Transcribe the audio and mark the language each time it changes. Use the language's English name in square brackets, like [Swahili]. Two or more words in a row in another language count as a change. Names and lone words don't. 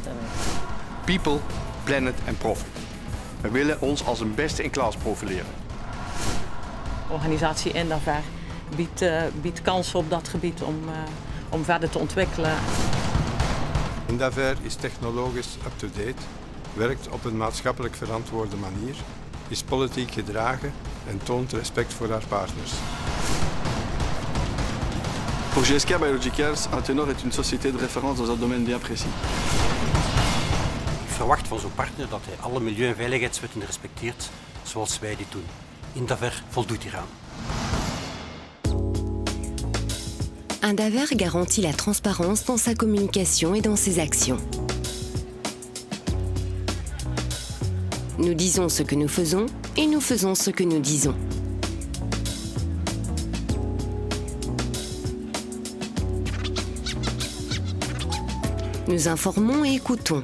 [English] People, planet [Dutch] en profit. We willen ons als een beste in klas profileren. De organisatie Indaver biedt kansen op dat gebied om verder te ontwikkelen. Indaver is technologisch up-to-date, werkt op een maatschappelijk verantwoorde manier, is politiek gedragen en toont respect voor haar partners. [French] Pour GSK Biologicals, Atenor est une société de référence dans un domaine bien précis. [Dutch] Ik verwacht van zo'n partner dat hij alle milieu- en veiligheidswetten respecteert zoals wij dit doen. Indaver voldoet hieraan. [French] Indaver garantit la transparence dans sa communication et dans ses actions. Nous disons ce que nous faisons et nous faisons ce que nous disons. Nous informons et écoutons.